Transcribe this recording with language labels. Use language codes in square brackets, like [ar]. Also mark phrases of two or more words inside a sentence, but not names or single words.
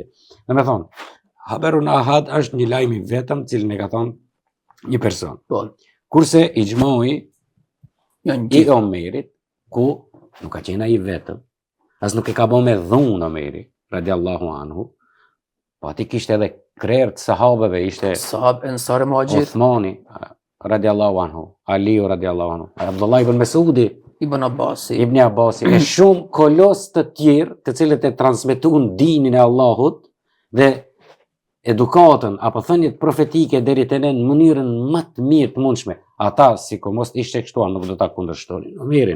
[sq] Do të thonë, [ar] خبر آحاد [sq] është një lajm i vetëm cilin e ka thonë një person. Kurse ixhmoi i Omerit, ku nuk ka qenë ai vetëm, as nuk e ka bën me dhunë Omeri [ar] رضي الله عنه, [sq] po aty kishte edhe krerë të sahabëve, ishte Ensar Muhajir, Uthmani [ar] رضي الله عنه, [sq] Aliu [ar] رضي الله عنه, [sq] Abdullah ibn Mesudi, Ibn Abbasi, e shumë kolos të tjerë të cilët e transmetuan dinin e Allahut dhe edukatën apo thënjet profetike deri te ne në mënyrën më të mirë të mundshme. Ata sidomos ishte kështu, nuk do ta kundërshtonin Omerin.